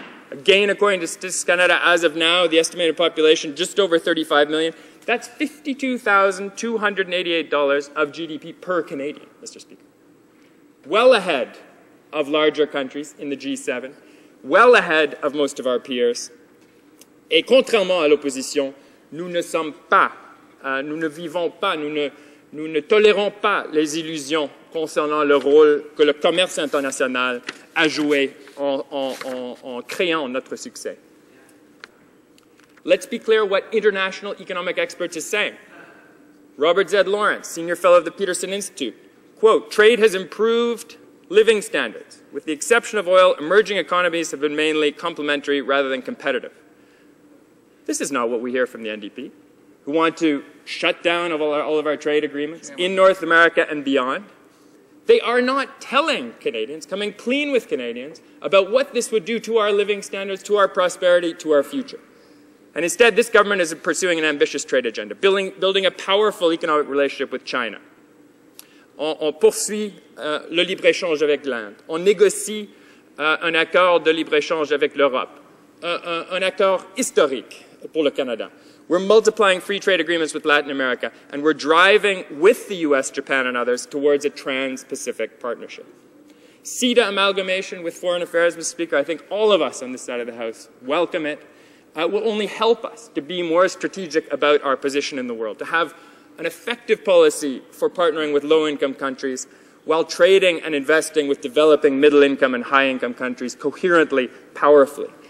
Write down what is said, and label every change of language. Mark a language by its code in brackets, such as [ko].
[en] Again, according to Statistics Canada, as of now, the estimated population just over 35 million. That's $52,288 of GDP per Canadian, Mr. Speaker. Well ahead of larger countries in the G7, well ahead of most of our peers. [fr] Et contrairement à l'opposition, nous ne sommes pas, nous ne vivons pas, nous ne tolérons pas les illusions concernant le rôle que le commerce international a joué en créant notre succès. [en] Let's be clear what international economic experts are saying. Robert Z. Lawrence, Senior Fellow of the Peterson Institute, quote, "Trade has improved living standards. With the exception of oil, emerging economies have been mainly complementary rather than competitive." This is not what we hear from the NDP, who want to shut down all of our trade agreements in North America and beyond. They are not telling Canadians, coming clean with Canadians, about what this would do to our living standards, to our prosperity, to our future. And instead, this government is pursuing an ambitious trade agenda, building a powerful economic relationship with China. [fr] On poursuit le libre-échange avec l'Inde. On négocie un accord de libre-échange avec l'Europe. Un accord historique pour le Canada. [en] We're multiplying free trade agreements with Latin America, and we're driving with the US, Japan, and others towards a trans-Pacific partnership. CETA amalgamation with foreign affairs, Mr. Speaker, I think all of us on this side of the House welcome it. Will only help us to be more strategic about our position in the world, to have an effective policy for partnering with low-income countries while trading and investing with developing middle-income and high-income countries coherently, powerfully.